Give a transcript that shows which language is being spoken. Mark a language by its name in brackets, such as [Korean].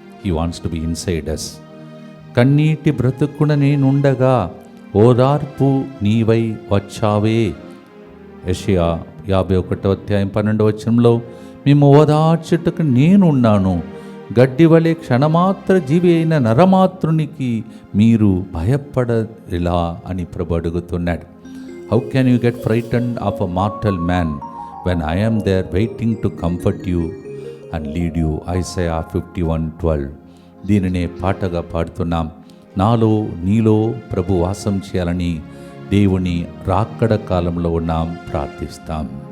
[English] He wants to be inside us. [Telugu] కన్నీటి బ్రతుకున నేనుండగా ఓదార్పు నీవై వచ్చావే. యెషయా 51వ అధ్యాయం 12వ వచనంలో మేము ఓదార్చుటకు నేనున్నాను, గడ్డి వలె క్షణమాత్ర జీవి అయిన నరమాత్రునికి మీరు భయపడలా అని ప్రభు అడుగుతున్నాడు. [English] How can you get frightened of a mortal man when I am there waiting to comfort you and lead you. [Telugu] Isaiah 51:12. దీనినే పాటగా పాడుతున్నాం. నాలో నీలో ప్రభు వాసం చేయాలని దేవుని రాకడ కాలంలో ఉన్నాం, ప్రార్థిస్తాం.